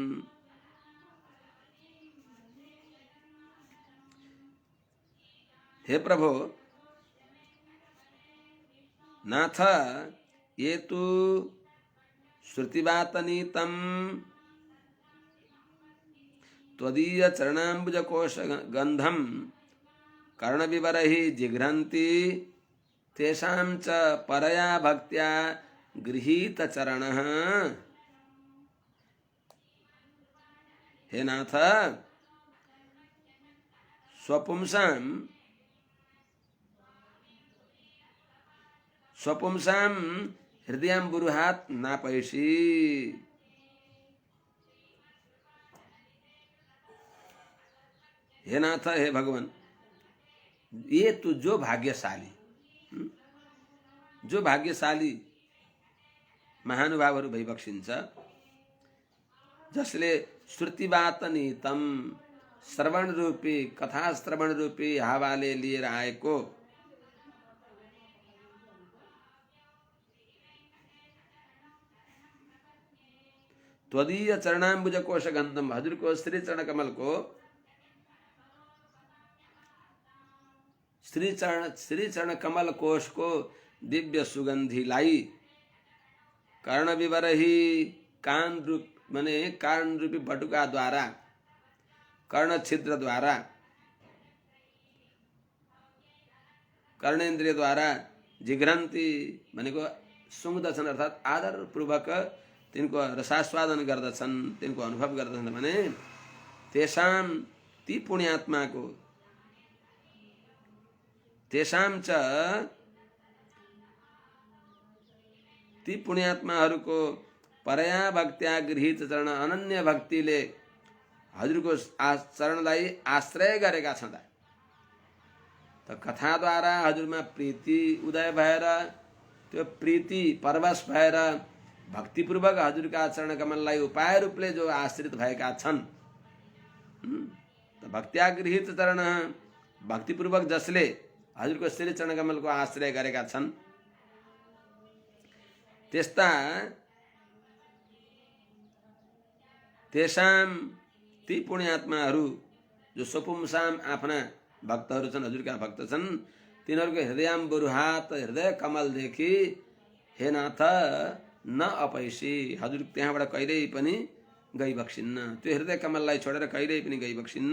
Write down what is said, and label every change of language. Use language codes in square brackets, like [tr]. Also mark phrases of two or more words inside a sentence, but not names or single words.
[sa] हे प्रभो नाथ ये तु श्रुतिवातनीतं त्वदीय चरणाम्बुजकोश गंधम कर्णविवरैः जिघ्रन्ति तेषां च परया भक्त्या गृहीत चरणः। हे नाथ स्वपुंसां हृदयाम्बुरुहात् नापैषि। हे नाथ, [ne] हे भगवान, ये तो जो भाग्यशाली, जो भाग्यशाली महानुभावहरू भइबक्सिन्छ, जसले [sa] श्रुतिवात नितम [ne] श्रवण रूपी कथा श्रवण रूपी हावाले लिएर आएको [sa] त्वदीय चरणाम्बुज कोश गन्धम, [ne] हजुरको श्री चरण कमलको श्री चरण कमल कोश को दिव्य सुगंधीलाई [sa] कर्ण विवरही [ne] कान रूप माने कान रूपी बटुका द्वारा, कर्ण छिद्र द्वारा, कर्णेन्द्रिय द्वारा जिघ्रन्ती भनेको सुँग्दछन्, अर्थात् आदर पूर्वक तिनको रसास्वादन गर्दछन्, तिनको अनुभव गर्दछन् भने [sa] तेषां ती [ne] पुण्यात्माको [sa] तेषां च [ne] ती पुण्यात्माहरूको [sa] परया भक्त्या गृहीत चरण [ne] अनन्य भक्तिले हजुरको चरणलाई आश्रय गरेका छँदा त कथाद्वारा हजुरमा प्रीति उदय भएर त्यो प्रीति परवश भएर भक्तिपूर्वक हजुरका चरण कमललाई उपाय रूपले जो आश्रित भएका छन्, त [sa] भक्त्या गृहीत चरण [ne] भक्तिपूर्वक जसले हजुरको श्री चरण कमलको आश्रय गरेका छन्, त्यस्ता तेषां ती पुण्यात्माहरू जो स्वपुंसाम आफ्ना भक्तहरू छन्, हजुरका भक्त छन्, तिनीहरूको हृदयाम्बुरुहात हृदय कमलदेखि [sa] हे नाथ न अपैसी, [ne] हजुर त्यहाँबाट कहिल्यै पनि गइबक्सिन्न, त्यो हृदय कमललाई छोडेर कहिल्यै पनि गइबक्सिन्न।